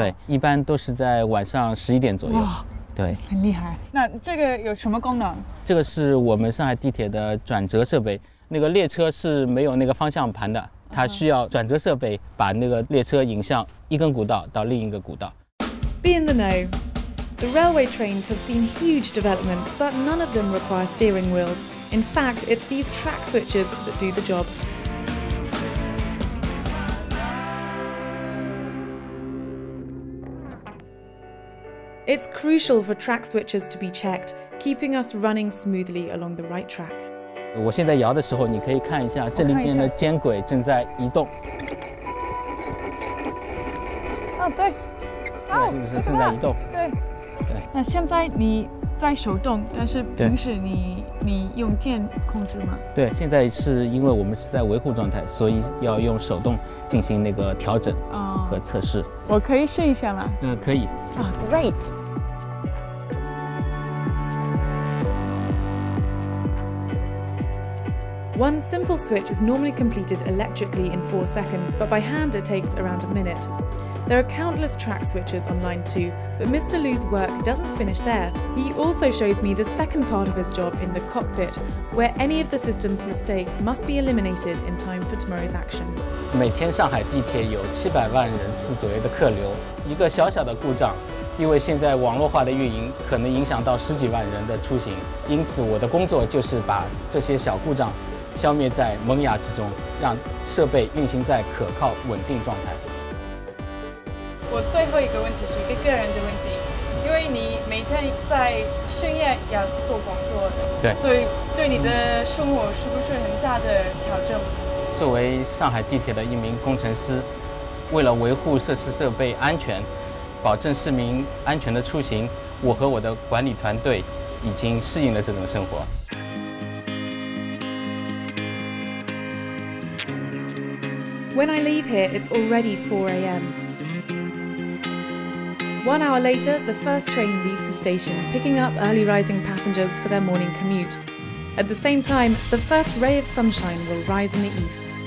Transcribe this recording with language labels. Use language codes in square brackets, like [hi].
[zh] 对，一般都是在晚上11点左右。哇，对，很厉害。那这个有什么功能？这个是我们上海地铁的转折设备。那个列车是没有那个方向盘的，它需要转折设备把那个列车引向一根古道到另一个古道。 [en] Be in the know. The railway trains have seen huge developments, but none of them require steering wheels. In fact, it's these track switches that do the job. It's crucial for track switches to be checked, keeping us running smoothly along the right track. [zh] 我现在摇的时候，你可以看一下这里边的间轨正在移动。哦，对，是不是正在移动？对。对。那现在你在手动，但是平时你用电控制吗？对，现在是因为我们是在维护状态，所以要用手动进行那个调整和测试。我可以试一下吗？可以。 [en] 啊 ，Great。 One simple switch is normally completed electrically in 4 seconds, but by hand it takes around a minute. There are countless track switches on line 2, but Mr. Lu's work doesn't finish there. He also shows me the second part of his job in the cockpit, where any of the system's mistakes must be eliminated in time for tomorrow's action. [zh] 每天上海地铁有700万人次左右的客流，一个小小的故障，因为现在网络化的运营可能影响到10几万人的出行，因此我的工作就是把这些小故障消灭在萌芽之中，让设备运行在可靠稳定状态。我最后一个问题是一个个人的问题，因为你每天在深夜要做工作，对，所以对你的生活是不是很大的挑战？作为上海地铁的一名工程师，为了维护设施设备安全，保证市民安全的出行，我和我的管理团队已经适应了这种生活。 [en] When I leave here, it's already 4 a.m. 1 hour later, the first train leaves the station, picking up early rising passengers for their morning commute. At the same time, the first ray of sunshine will rise in the east.